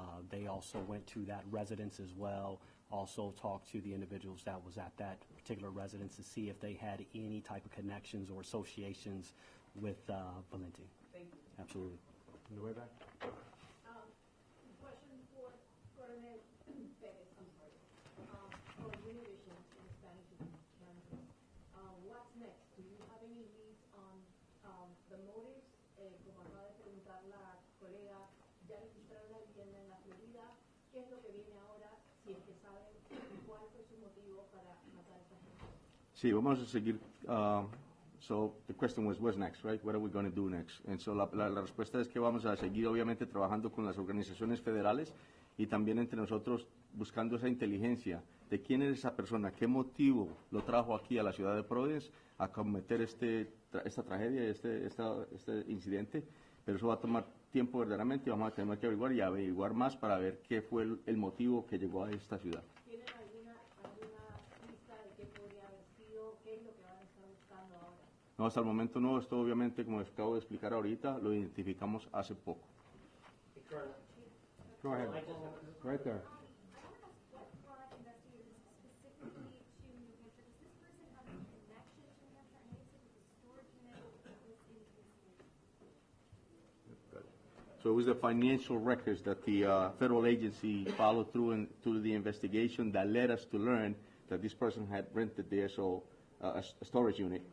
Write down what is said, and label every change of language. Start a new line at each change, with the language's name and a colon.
English: They also went to that residence as well, also talked to the individuals that was at that particular residence to see if they had any type of connections or associations with Valenti. Thank you. Absolutely. On the way back. Question for Coronel Perez, I'm sorry. For Univision in Spanish in Kansas. What's next? Do you have any leads on the motives?
Spanish: Como acaba de preguntar la colega, ¿ya registraron a alguien en la Florida? ¿Qué es lo que viene ahora? Si es que saben cuál fue su motivo para matar a esta gente. Sí, vamos a seguir.
English: So the question was, what's next, right? What are we going to do next?
Spanish: And so la respuesta es que vamos a seguir, obviamente, trabajando con las organizaciones federales y también entre nosotros buscando esa inteligencia de quién es esa persona, qué motivo lo trajo aquí a la ciudad de Providence a cometer esta tragedia, este incidente. Pero eso va a tomar tiempo verdaderamente y vamos a tener que averiguar más para ver qué fue el motivo que llegó a esta ciudad. ¿Tienen alguna pista de qué podría haber sido? ¿Qué es lo que van a estar buscando ahora? No, hasta el momento no. Esto obviamente, como les acabo de explicar ahorita, lo identificamos hace poco.
English: Go ahead. Right there. What brought investigators specifically to New Hampshire? Does this person have a connection to New Hampshire? I know you said that the storage unit was in Houston. So it was the financial records that the federal agency followed through to the investigation that led us to learn that this person had rented there, so a storage unit.